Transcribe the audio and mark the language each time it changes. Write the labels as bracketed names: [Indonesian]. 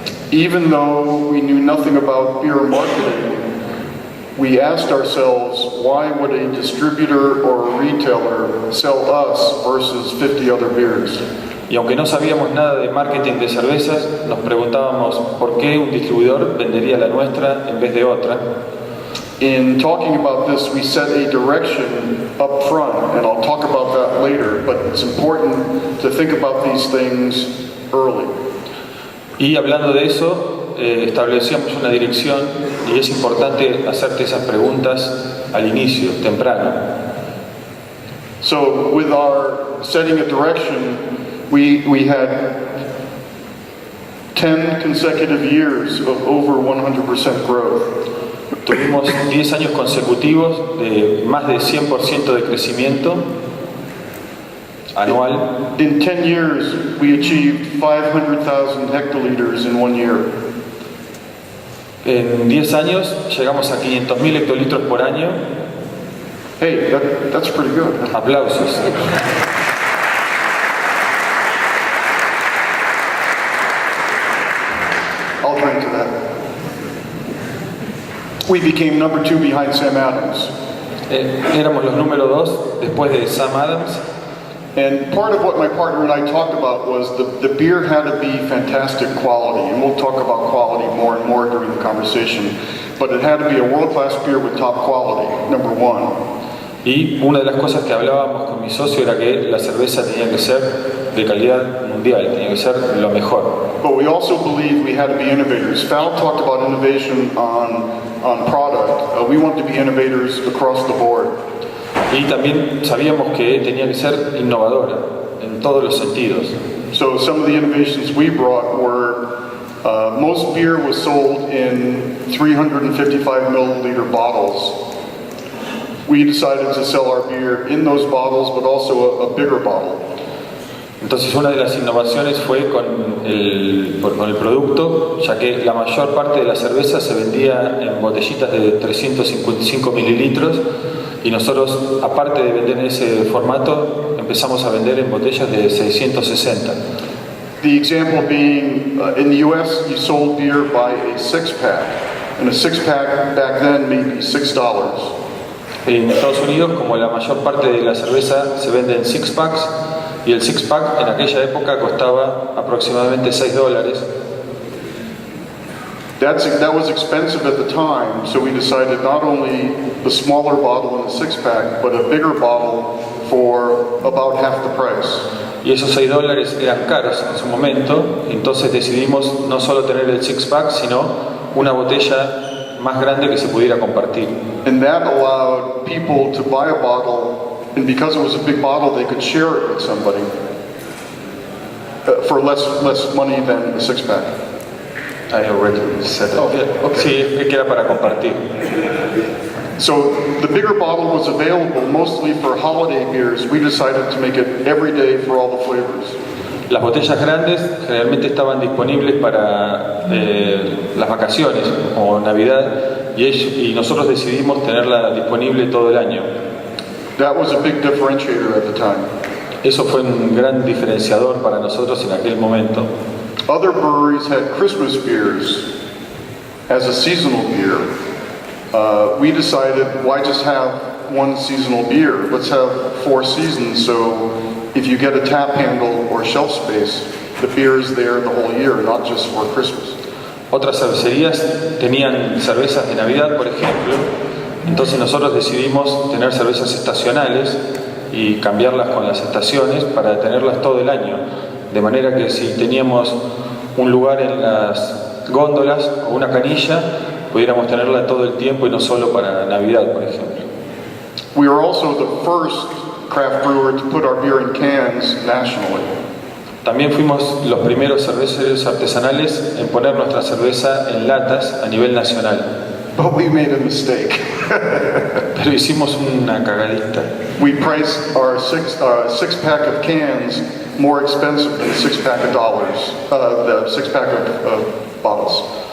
[English] Even though we knew nothing about beer marketing, we asked ourselves, why would a distributor or a retailer sell us versus 50 other beers? [Spanish] Y aunque no sabíamos nada de marketing de cervezas, nos preguntábamos por qué un distribuidor vendería la nuestra en vez de otra. [English] In talking about this, we set a direction up front, and I'll talk about that later, but it's important to think about these things early. [Spanish] Y hablando de eso, establecíamos una dirección y es importante hacerte esas preguntas al inicio, temprano. [English] So with our setting a direction, we had 10 consecutive years of over 100% growth. [Spanish] Tuvimos 10 años consecutivos de más de 100% de crecimiento anual. [English] In 10 years, we achieved 500,000 hectoliters in 1 year. [Spanish] En 10 años llegamos a 500.000 hectolitros por año. [English] Hey, that's pretty good. Aplausos. I'll drink to that. We became number 2 behind Sam Adams. [Spanish] Éramos los número 2 después de Sam Adams. [English] And part of what my partner and I talked about was the beer had to be fantastic quality, and we'll talk about quality more and more during the conversation, but it had to be a world-class beer with top quality, number 1. [Spanish] Y una de las cosas que hablábamos con mi socio era que la cerveza tenía que ser de calidad mundial, tenía que ser lo mejor. [English] But we also believed we had to be innovators. Val talked about innovation on product. We wanted to be innovators across the board. [Spanish] Y también sabíamos que tenía que ser innovadora en todos los sentidos. [English] So some of the innovations we brought were most beer was sold in 355 milliliter bottles. We decided to sell our beer in those bottles, but also a bigger bottle. [Spanish] Entonces una de las innovaciones fue con el producto, ya que la mayor parte de la cerveza se vendía en botellitas de 355 mililitros y nosotros, aparte de vender en ese formato, empezamos a vender en botellas de 660. [English] The example being, in the US, you sold beer by a 6-pack, and a 6-pack back then may be $6. [Spanish] En Estados Unidos, como la mayor parte de la cerveza se vende en 6-packs, y el 6-pack en aquella época costaba aproximadamente $6. [English] That was expensive at the time, so we decided not only the smaller bottle in the 6-pack, but a bigger bottle for about half the price. [Spanish] Y esos $6 eran caros en su momento, entonces decidimos no solo tener el 6-pack, sino una botella más grande que se pudiera compartir. [English] And that allowed people to buy a bottle, and because it was a big bottle, they could share it with somebody for less money than the 6-pack. I already said that. Oh, yeah, okay. [Spanish] Sí, es que era para compartir. [English] So the bigger bottle was available mostly for holiday beers. We decided to make it every day for all the flavors. [Spanish] Las botellas grandes generalmente estaban disponibles para las vacaciones o Navidad y nosotros decidimos tenerla disponible todo el año. [English] That was a big differentiator at the time. [Spanish] Eso fue un gran diferenciador para nosotros en aquel momento. [English] Other breweries had Christmas beers as a seasonal beer. We decided, why just have one seasonal beer? Let's have 4 seasons, so if you get a tap handle or shelf space, the beer is there the whole year, not just for Christmas. [Spanish] Otras cervecerías tenían cervezas de Navidad, por ejemplo, entonces nosotros decidimos tener cervezas estacionales y cambiarlas con las estaciones para tenerlas todo el año, de manera que si teníamos un lugar en las góndolas o una canilla, pudiéramos tenerla todo el tiempo y no solo para Navidad, por ejemplo. [English] We were also the first craft brewer to put our beer in cans nationally. [Spanish] También fuimos los primeros cerveceros artesanales en poner nuestra cerveza en latas a nivel nacional. [English] But we made a mistake. [Spanish] Pero hicimos una cagadita. [English] We priced our 6-pack of cans more expensive than the 6-pack of dollars, the 6-pack of bottles.